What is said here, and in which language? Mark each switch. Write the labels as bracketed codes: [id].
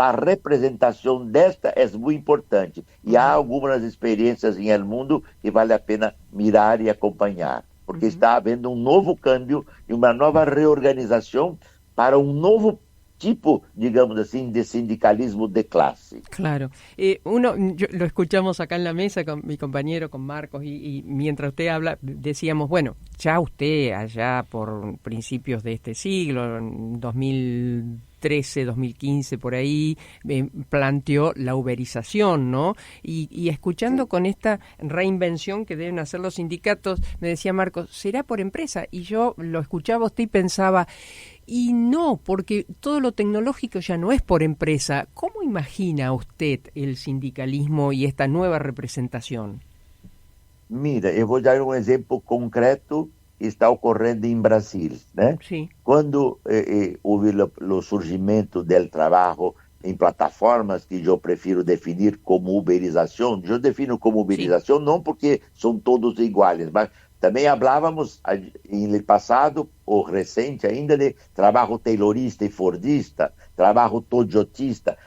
[pt] A representação desta é muito importante e há algumas experiências no mundo que vale a pena mirar e acompanhar, porque está havendo um novo câmbio e uma nova reorganização para um novo tipo, [es] digamos así, [pt] de sindicalismo de clase. [es] Claro. Lo escuchamos acá en la mesa con mi compañero, con Marcos, y mientras usted habla, decíamos, bueno, ya usted allá por principios de este siglo, en 2013, 2015, por ahí, planteó la uberización, ¿no? Y escuchando con esta reinvención que deben hacer los sindicatos, me decía Marcos, ¿será por empresa? Y yo lo escuchaba a usted y pensaba, y no, porque todo lo tecnológico ya no es por empresa. ¿Cómo imagina usted el sindicalismo y esta nueva representación? [pt] Mira, eu vou dar um exemplo concreto está ocorrendo em Brasil, né? [es] Sí. [pt] Quando houve o surgimento do trabalho em plataformas, que eu prefiro definir como uberização, eu defino como uberização não porque são todos iguais, mas também falávamos em passado, ou recente ainda, de trabalho taylorista e fordista, trabalho toyotista.